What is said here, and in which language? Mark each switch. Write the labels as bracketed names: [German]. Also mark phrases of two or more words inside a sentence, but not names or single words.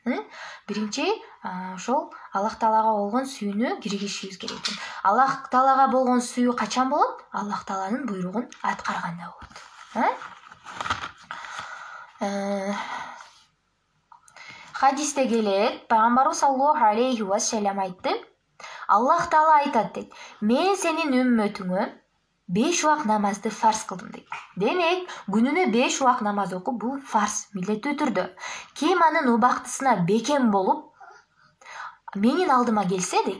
[Kyrgyz] Биринчи ошол Аллах Таалага болгон сүйүүнү киргизишибиз керек экен. Аллах Таалага болгон сүйүү качан болот? Аллах Тааланын буйругун аткарганда болот. Хадисте келет, Пайгамбарыбыз [Arabic] صلى الله عليه وسلم [Kyrgyz] айтты. Аллах Таала айтат дейт: "Мен сенин үммөтүңө 5 убак намазды фарз кылдым" дейт. Демек, күнүнө 5 убак намаз окуу бул фарз, милдеттүү түрдө. Ким анын убактысына бекем болуп, менин алдыма келсе дейт.